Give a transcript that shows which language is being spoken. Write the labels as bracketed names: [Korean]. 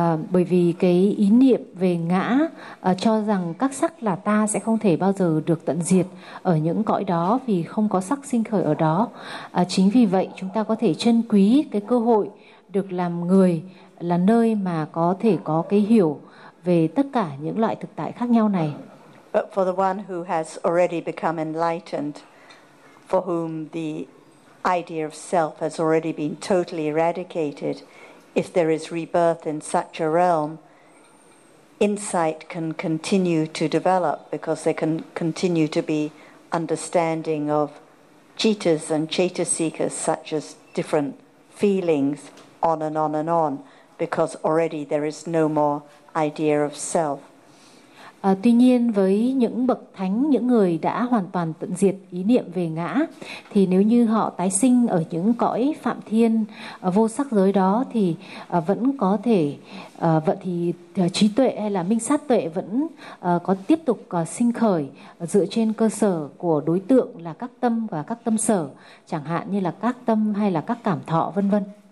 [Vietnamese] Bởi vì cái ý niệm về ngã cho rằng các sắc là ta sẽ không thể bao giờ được tận diệt ở những cõi đó, vì không có sắc sinh khởi ở đó. Chính vì vậy chúng ta có thể trân quý cái cơ hội được làm người, là nơi mà có thể có cái hiểu về tất cả những loại thực tại khác nhau này. [English] But for the one who has already become enlightened, for whom the idea of self has already been totally eradicated, if there is rebirth in such a realm, insight can continue to develop because there can continue to be understanding of cittas and citta seekers, such as different feelings, on and on and on, because already there is no more idea of self. [Vietnamese] Tuy nhiên với những bậc thánh, những người đã hoàn toàn tận diệt ý niệm về ngã, thì nếu như họ tái sinh ở những cõi phạm thiên vô sắc giới đó thì vẫn có thể vậy thì trí tuệ hay là minh sát tuệ vẫn có tiếp tục sinh khởi dựa trên cơ sở của đối tượng là các tâm và các tâm sở, chẳng hạn như là các tâm hay là các cảm thọ vân vân.